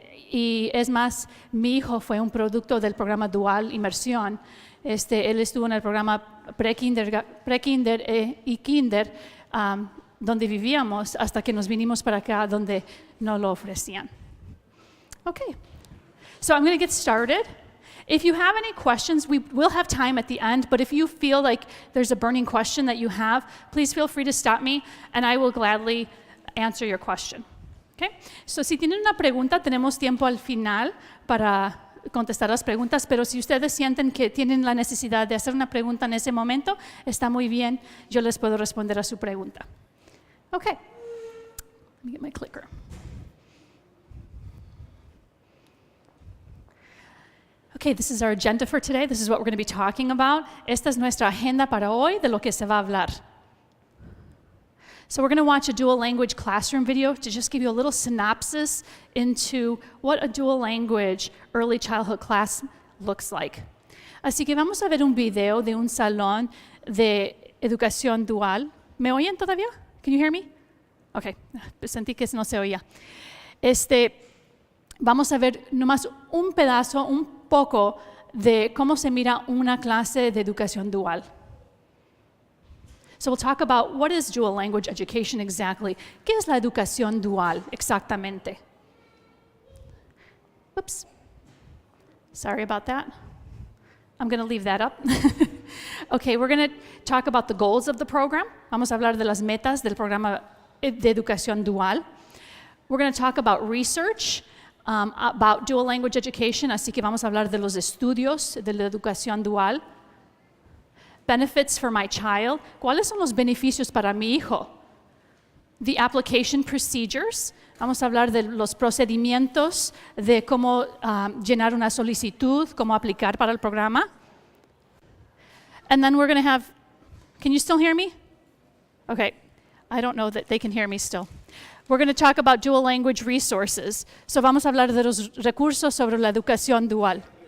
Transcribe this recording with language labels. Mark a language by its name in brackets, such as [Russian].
[Spanish] Y es más, mi hijo fue un producto del programa Dual Inmersión. Él estuvo en el programa pre-kinder y kinder, donde vivíamos hasta que nos vinimos para acá, donde no lo ofrecían. [English] Okay, so I'm going to get started. If you have any questions, we will have time at the end, but if you feel like there's a burning question that you have, please feel free to stop me, and I will gladly answer your question. Okay? [Spanish] So si tienen una pregunta, tenemos tiempo al final para contestar las preguntas, pero si ustedes sienten que tienen la necesidad de hacer una pregunta en ese momento, está muy bien, yo les puedo responder a su pregunta. [English] Okay, let me get my clicker. Okay, this is our agenda for today. This is what we're going to be talking about. [Spanish] Esta es nuestra agenda para hoy, de lo que se va a hablar. [English] So we're going to watch a dual language classroom video to just give you a little synopsis into what a dual language early childhood class looks like. [Spanish] Así que vamos a ver un video de un salón de educación dual. ¿Me oyen todavía? [English] Can you hear me? [Spanish] Okay, sentí que no se oía. Vamos a ver nomás un pedazo, un poco de cómo se mira una clase de educación dual. [English] So we'll talk about what is dual language education exactly. [Spanish] ¿Qué es la educación dual exactamente? [English] Whoops. Sorry about that. I'm going to leave that up. Okay, we're going to talk about the goals of the program. [Spanish] Vamos a hablar de las metas del programa de educación dual. [English] We're going to talk about research, about dual language education, [Spanish] así que vamos a hablar de los estudios de la educación dual. [English] Benefits for my child. [Spanish] ¿Cuáles son los beneficios para mi hijo? [English] The application procedures. [Spanish] Vamos a hablar de los procedimientos, de cómo llenar una solicitud, cómo aplicar para el programa. [English] And then we're going to have, can you still hear me? Okay, I don't know that they can hear me still. We're going to talk about dual language resources. [Spanish] So vamos a hablar de los recursos sobre la educación dual.